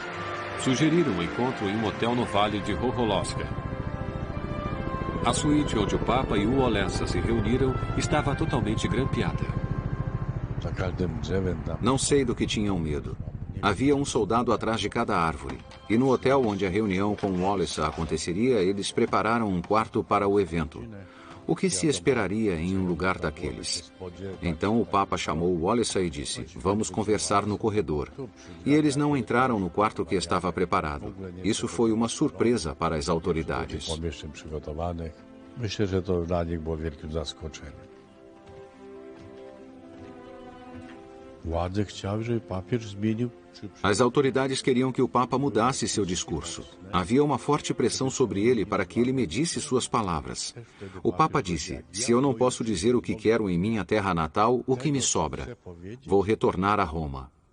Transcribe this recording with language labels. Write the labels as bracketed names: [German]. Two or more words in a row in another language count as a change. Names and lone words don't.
[Portuguese] Sugeriram um encontro em um hotel no Vale de Roholowska. A suíte onde o Papa e o Wałęsa se reuniram estava totalmente grampeada. [Polish] Za każdym drzewem tam [Portuguese] Não sei do que tinham medo. Havia um soldado atrás de cada árvore. E no hotel onde a reunião com Wałęsa aconteceria, eles prepararam um quarto para o evento. O que se esperaria em um lugar daqueles? Então o Papa chamou Wałęsa e disse: vamos conversar no corredor. E eles não entraram no quarto que estava preparado. Isso foi uma surpresa para as autoridades. [Polish] pomieszczeń przygotowanych. Myślę, że to dla nich było wielkim zaskoczeniem. Władze chciały, żeby papież zmienił [Portuguese] As autoridades queriam que o Papa mudasse seu discurso. Havia uma forte pressão sobre ele para que ele medisse suas palavras. O Papa disse: se eu não posso dizer o que quero em minha terra natal, o que me sobra? Vou retornar a Roma.